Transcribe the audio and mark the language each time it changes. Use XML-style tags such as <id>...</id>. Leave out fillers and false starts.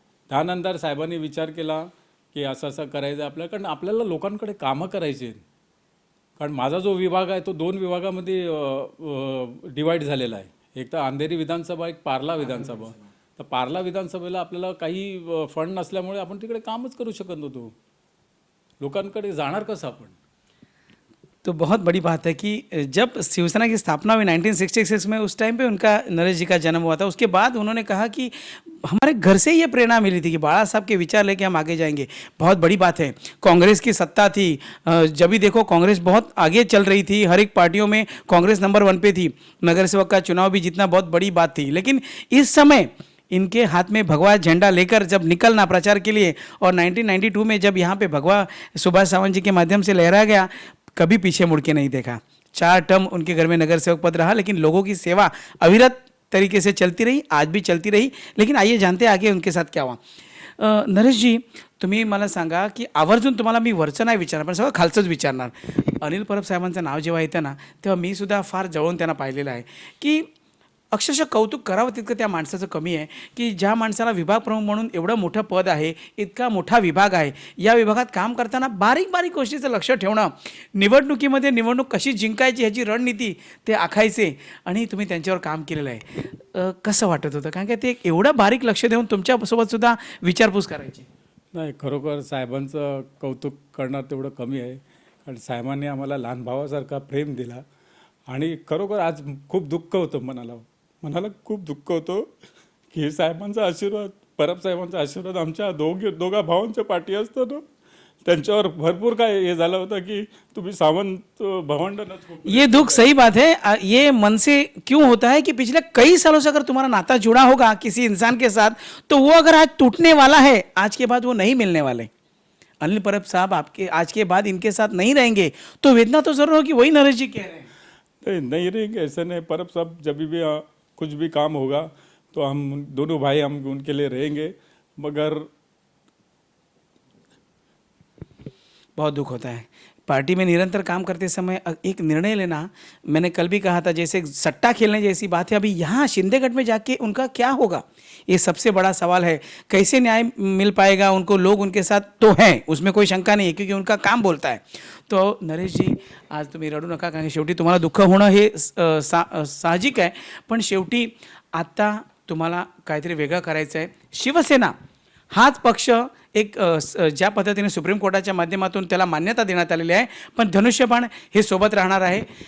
<mr>त्यानंतर साहेबांनी विचार केला की असं असं करायचं आपल्याला, कारण आपल्याला लोकांकडे कामं करायची आहेत. कारण माझा जो विभाग आहे तो 2 विभागामध्ये डिवाईड झालेला आहे. एक तर अंधेरी विधानसभा, एक पार्ला विधानसभा. तर पार्ला विधानसभेला आपल्याला काही फंड नसल्यामुळे आपण तिकडे कामच करू शकत नव्हतो. लोकांकडे जाणार कसं आपण?</mr> <hi>तो बहुत बड़ी बात है कि जब शिवसेना की स्थापना हुई 1966 में, उस टाइम पे उनका नरेश जी का जन्म हुआ था. उसके बाद उन्होंने कहा कि हमारे घर से ये प्रेरणा मिली थी कि बाला साहब के विचार लेके हम आगे जाएंगे. बहुत बड़ी बात है. कांग्रेस की सत्ता थी, जब भी देखो कांग्रेस बहुत आगे चल रही थी, हर एक पार्टियों में कांग्रेस नंबर 1 पे थी. नगर सेवक का चुनाव भी जीतना बहुत बड़ी बात थी. लेकिन इस समय इनके हाथ में भगवा झंडा लेकर जब निकलना प्रचार के लिए, और 1992 में जब यहाँ पे भगवा सुभाष सावंत जी के माध्यम से लहराया गया, कभी पीछे मुड़ के नहीं देखा. 4 टर्म उनके घर में नगर सेवक पद रहा, लेकिन लोगों की सेवा अविरत तरीके से चलती रही, आज भी चलती रही. लेकिन आइए जानते आगे उनके साथ क्या हुआ.</hi> <mr>नरेशजी, तुम्ही मला सांगा की आवर्जून तुम्हाला मी वरचं नाही विचारणार, पण सगळं खालचंच विचारणार. अनिल परब साहेबांचं नाव जेव्हा येतं ना, तेव्हा मी सुद्धा फार जवळून त्यांना पाहिलेलं आहे की अक्षरशः कौतुक करावं तितकं त्या माणसाचं कमी आहे. की ज्या माणसाला विभाग प्रमुख म्हणून एवढं मोठं पद आहे, इतका मोठा विभाग आहे, या विभागात काम करताना बारीक बारीक गोष्टीचं लक्ष ठेवणं, निवडणुकीमध्ये निवडणूक कशी जिंकायची ह्याची रणनीती ते आखायचे, आणि तुम्ही त्यांच्यावर काम केलेलं आहे. कसं वाटत होतं? कारण की ते एवढं बारीक लक्ष देऊन तुमच्यासोबत सुद्धा विचारपूस करायची. नाही, खरोखर साहेबांचं कौतुक करणार तेवढं कमी आहे. कारण साहेबांनी आम्हाला लहान भावासारखा प्रेम दिला आणि खरोखर आज खूप दुःख होतं मनाला खूप दुःख होतं की साहेबांचा आशीर्वाद, परब साहेबांचा आशीर्वाद आमच्या दोघा भावांच्या पाठी असताना त्यांच्यावर भरपूर काय हे झालं होतं की तुम्ही सावंत भावंडांना</mr> <hi>ये दुख सही बात है। ये मन से क्यों होता है कि पिछले कई सालों से अगर तुम्हारा नाता जुड़ा होगा किसी इंसान के साथ, तो वो अगर आज टूटने वाला है, आज के बाद वो नहीं मिलने वाले। अनिल परब साहब आपके आज के बाद इनके साथ नहीं रहेंगे तो वेदना तो जरूर होगी, वही नरेश जी कह रहे हैं। नहीं रहेंगे, ऐसा नहीं। परब साहब जब भी कुछ भी काम होगा तो हम दोनों भाई हम उनके लिए रहेंगे, मगर बहुत दुख होता है। पार्टी में निरंतर काम करते समय एक निर्णय लेना, मैंने कल भी कहा था, जैसे सट्टा खेलने जैसी बात है। अभी यहाँ शिंदेगढ़ में जाके उनका क्या होगा, ये सबसे बड़ा सवाल है। कैसे न्याय मिल पाएगा उनको, लोग उनके साथ तो हैं, उसमें कोई शंका नहीं है, क्योंकि उनका काम बोलता है।</hi> <mr>तो नरेश जी, आज तुम्ही रडू नका, कारण शेवटी तुम्हाला दुःख होणं हे साहजिक आहे, पण शेवटी आता तुम्हाला काहीतरी वेगळं करायचं आहे। शिवसेना हाच पक्ष एक ज्या पद्धतीने सुप्रीम कोर्टाच्या माध्यमातून त्याला मान्यता देण्यात आलेली आहे, पण धनुष्यबाण हे सोबत राहणार आहे।</mr>